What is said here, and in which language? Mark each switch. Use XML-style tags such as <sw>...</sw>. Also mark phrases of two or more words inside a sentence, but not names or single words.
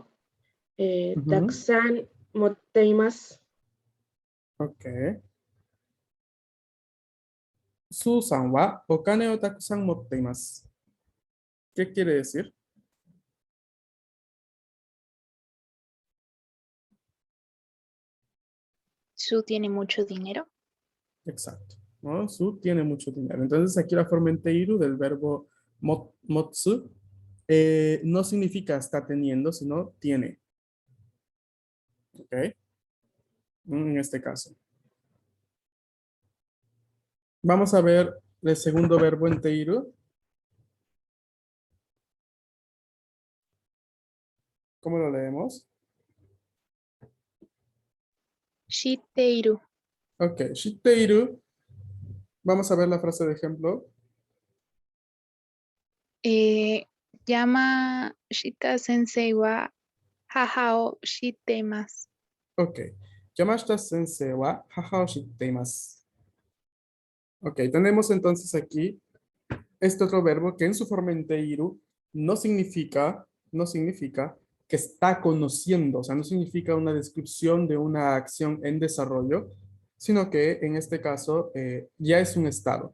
<ja>Ujú. たくさん持っています.</ja> <es>Ok.</es> <ja>スーザンはお金をたくさん持っています.</ja> <es>¿Qué quiere decir? Su tiene mucho dinero. Exacto, ¿no? Su tiene mucho dinero. Entonces aquí la forma en teiru del verbo motsu no significa está teniendo, sino tiene. ¿Ok? En este caso. Vamos a ver el segundo verbo en teiru. ¿Cómo lo leemos? Shiteiru. Ok, shiteiru. Vamos a ver la frase de ejemplo.</es> <ja>山下先生は母を知ってます. Ok. 山下先生は母を知っています.</ja> <es>Ok, tenemos entonces aquí este otro verbo que en su forma en teiru no significa que está conociendo, o sea, no significa una descripción de una acción en desarrollo, sino que en este caso ya es un estado.</es>